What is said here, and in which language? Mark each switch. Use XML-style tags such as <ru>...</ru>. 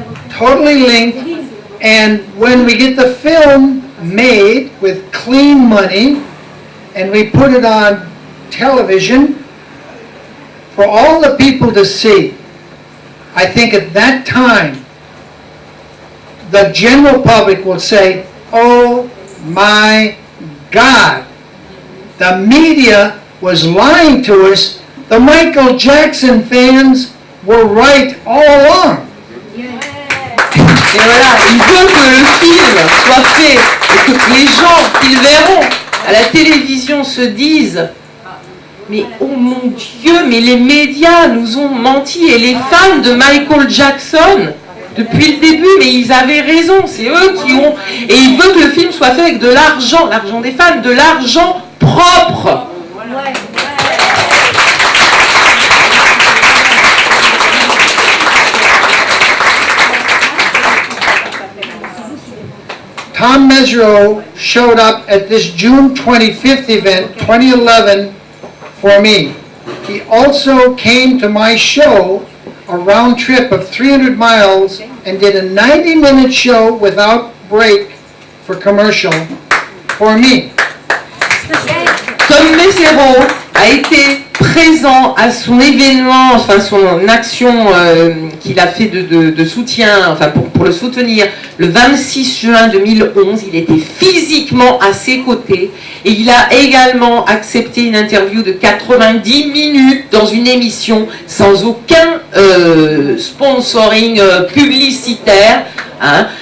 <en>Totally linked, and when we get the film made with clean money, and we put it on television, for all the people to see, I think at that time, the general public will say, oh my God, the media was lying to us. The Michael Jackson fans were right all along.</en> <fr>Et voilà, il veut que le film soit fait et que les gens qui le verront à la télévision se disent mais oh mon Dieu, mais les médias nous ont menti et les fans de Michael Jackson depuis le début, mais ils avaient raison, c'est eux qui ont... Et il veut que le film soit fait avec de l'argent des fans, de l'argent propre.</fr> <en>Tom Mesereau showed up at this June 25th event, 2011, for me. He also came to my show, a round trip of 300 miles, and did a 90-minute show without break for commercial for me.</en> <fr>Tom Mesereau a été présent à son événement, enfin son action qu'il a fait de soutien, enfin pour le soutenir, le 26 juin 2011. Il était physiquement à ses côtés et il a également accepté une interview de 90 minutes dans une émission sans aucun sponsoring publicitaire. Hein.</fr>